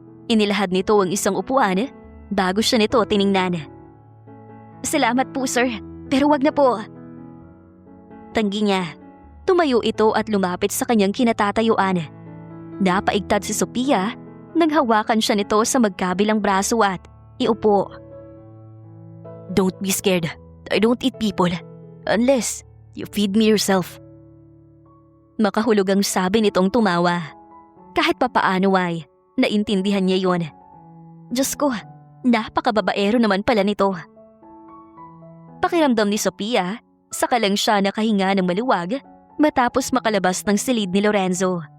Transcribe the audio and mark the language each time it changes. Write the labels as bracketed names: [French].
[Filipino] Inilahad nito ang isang upuan bago siya nito tiningnan. "Salamat po, sir. Pero wag na po." Tanggi niya. Tumayo ito at lumapit sa kanyang kinatatayuan. Napaigtad si Sophia nang hawakan siya nito sa magkabilang braso at iupo. [English] "Don't be scared. I don't eat people. Unless you feed me yourself." [Filipino] Makahulog ang sabi nitong tumawa. Kahit papaano ay, naintindihan niya yon. Diyos ko, napakababaero naman pala nito. Pakiramdam ni Sophia, saka lang siya nakahinga ng maluwag matapos makalabas ng silid ni Lorenzo.